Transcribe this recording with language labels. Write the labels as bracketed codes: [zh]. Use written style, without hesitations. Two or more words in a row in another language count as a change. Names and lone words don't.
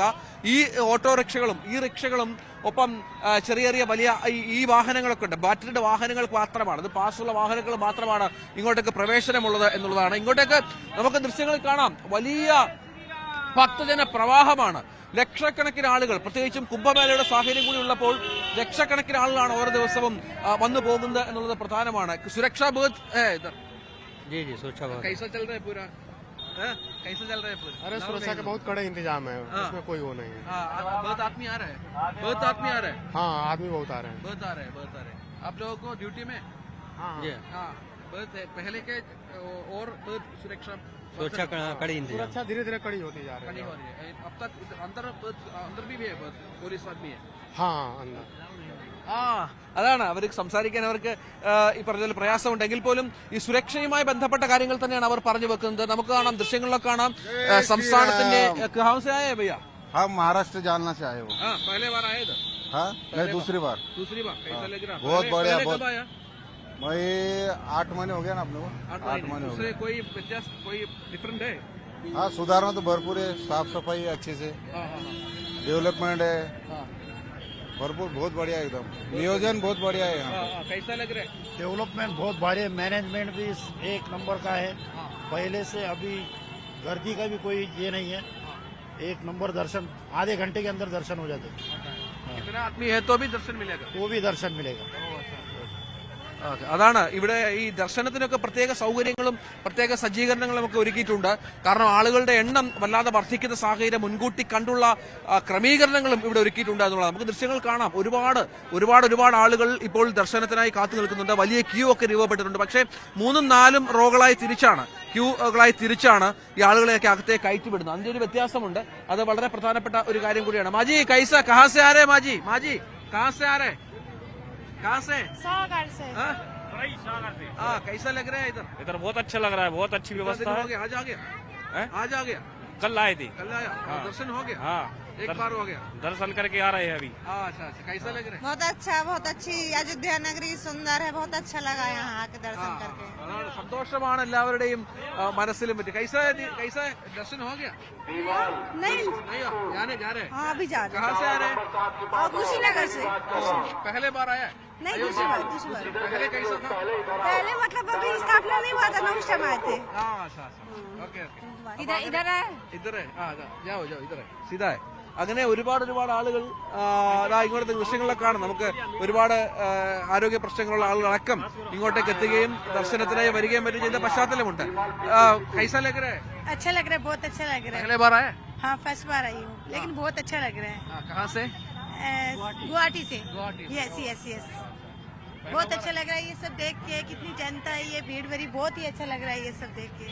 [ml] ഈ ഓട്ടോറിക്ഷകളും ഈ റിക്ഷകളും ഒപ്പം ചെറിയ ചെറിയ വലിയ ഈ വാഹനങ്ങളൊക്കെ ഉണ്ട്, ബാറ്ററിയുടെ വാഹനങ്ങൾ മാത്രമാണ്, അത് പാസുള്ള വാഹനങ്ങൾ മാത്രമാണ് ഇങ്ങോട്ടേക്ക് പ്രവേശനമുള്ളത് എന്നുള്ളതാണ്. ഇങ്ങോട്ടേക്ക് നമുക്ക് ദൃശ്യങ്ങളിൽ കാണാം, വലിയ ഭക്തജന പ്രവാഹമാണ്. ലക്ഷക്കണക്കിന് ആളുകൾ, പ്രത്യേകിച്ചും കുംഭമേളയുടെ സാഹചര്യം കൂടി ഉള്ളപ്പോൾ ലക്ഷക്കണക്കിന് ആളുകളാണ് ഓരോ ദിവസവും വന്നു പോകുന്നത് എന്നുള്ളത് പ്രധാനമാണ്. സുരക്ഷാ ബൂത്ത് [hi] कैसा चल रहा है पूरा? कैसा चल रहा है पूरा? अरे सुरक्षा का बहुत कड़े इंतजाम है, उसमें कोई वो नहीं है। बहुत आदमी आ रहे हैं, बहुत आदमी आ रहे हैं। हाँ, आदमी बहुत आ रहे हैं, बहुत आ रहे हैं, बहुत आ रहे हैं। आप लोगों को ड्यूटी में बहुत पहले के और बहुत सुरक्षा कड़ी सुरक्षा धीरे धीरे कड़ी होती जा रही है। अब तक अंदर भी है पुलिस आदमी है? हाँ, अंदर. [ml] അതാണ് അവർക്ക് സംസാരിക്കാൻ അവർക്ക് ഈ പറഞ്ഞ പ്രയാസമുണ്ടെങ്കിൽ പോലും ഈ സുരക്ഷയുമായി ബന്ധപ്പെട്ട കാര്യങ്ങൾ തന്നെയാണ് അവർ പറഞ്ഞു വെക്കുന്നത്. നമുക്ക് കാണാം, ദൃശ്യങ്ങളിലൊക്കെ കാണാം, സംസ്ഥാനത്തിന്റെ [hi] कहाँ से आए हैं भैया? हम महाराष्ट्र जालना से आए हो। पहले बार आए थे? हाँ, मैं दूसरी बार। कैसा लग रहा? बहुत बढ़िया, बहुत। आया? मैं 8 महीने हो गया ना अपने को। 8 महीने हो गए। कोई व्यत्यास, कोई डिफरेंट है? हाँ, सुधारना तो भरपूर है, साफ सफाई अच्छे से, डेवलपमेंट है भरपूर, बहुत बढ़िया, एकदम नियोजन बहुत बढ़िया है यहाँ। कैसा लग रहा है? डेवलपमेंट बहुत बढ़िया, मैनेजमेंट भी 1 नंबर का है। पहले से अभी गर्दी का भी कोई ये नहीं है, 1 नंबर दर्शन, आधे घंटे के अंदर दर्शन हो जाते। कितना आदमी है तो भी दर्शन मिलेगा? तो भी दर्शन मिलेगा। [ml] അതാണ് ഇവിടെ ഈ ദർശനത്തിനൊക്കെ പ്രത്യേക സൗകര്യങ്ങളും പ്രത്യേക സജ്ജീകരണങ്ങളും ഒക്കെ ഒരുക്കിയിട്ടുണ്ട്. കാരണം ആളുകളുടെ എണ്ണം വല്ലാതെ വർദ്ധിക്കുന്ന സാഹചര്യം മുൻകൂട്ടി കണ്ടുള്ള ക്രമീകരണങ്ങളും ഇവിടെ ഒരുക്കിയിട്ടുണ്ട് എന്നുള്ളത് നമുക്ക് ദൃശ്യങ്ങൾ കാണാം. ഒരുപാട് ആളുകൾ ഇപ്പോൾ ദർശനത്തിനായി കാത്തു നിൽക്കുന്നുണ്ട്. വലിയ ക്യൂ ഒക്കെ രൂപപ്പെട്ടിട്ടുണ്ട്. പക്ഷേ 3-4 റോകളായി തിരിച്ചാണ് ഈ ആളുകളെയൊക്കെ അകത്തേക്ക് കയറ്റിവിടുന്നത്. അതിന്റെ ഒരു വ്യത്യാസമുണ്ട്. അത് വളരെ പ്രധാനപ്പെട്ട ഒരു കാര്യം കൂടിയാണ്. [hi] माजी कैसा कहाँ से आ रे? माजी कहाँ से आ रे? कहाँ से? सागर से। कैसा लग रहा है इधर? इधर बहुत अच्छा लग रहा है, बहुत अच्छी व्यवस्था है। आज आ गया? कल आए थे? कल आया? दर्शन हो गया? एक बार हो गया दर्शन करके आ रहे हैं अभी। अच्छा अच्छा, कैसा लग रहा है? बहुत अच्छा, बहुत अच्छी अयोध्या नगरी सुंदर है, बहुत अच्छा लगा यहाँ आके दर्शन करके। [ml] അതാണ് സന്തോഷമാണ് എല്ലാവരുടെയും മനസ്സിലും പറ്റി. [hi] कैसा दर्शन हो गया? नहीं जाने जा रहे? हाँ अभी जा रहे। कहाँ से आ रहे हैं? कुशीनगर से। पहले बार आया? नहीं दूसरी बार। पहले कैसा था? पहले मतलब अभी स्थापना नहीं हुआ था ना, उस टाइम आए थे। अच्छा ഓക്കെ इधर है जाओ इधर सीधा है. [ml] അങ്ങനെ ഒരുപാട് ആളുകൾ ഇങ്ങോട്ടത്തെ ദൃശ്യങ്ങളിലൊക്കെ കാണും. നമുക്ക് ഒരുപാട് ആരോഗ്യ പ്രശ്നങ്ങളുള്ള ആളുകളടക്കം ഇങ്ങോട്ടേക്ക് എത്തുകയും ദർശനത്തിനായി വരികയും മറ്റും ചെയ്ത പശ്ചാത്തലമുണ്ട്. [hi] कैसा लग रहा है? अच्छा लग रहा है, बहुत अच्छा लग रहा है। पहले बार आया? हाँ फर्स्ट बार आई हूँ, लेकिन बहुत अच्छा लग रहा है। कहाँ से? गुवाहाटी से। यस बहुत अच्छा लग रहा है ये सब देख के, कितनी जनता है, ये भीड़ भरी, बहुत ही अच्छा लग रहा है ये सब देख के।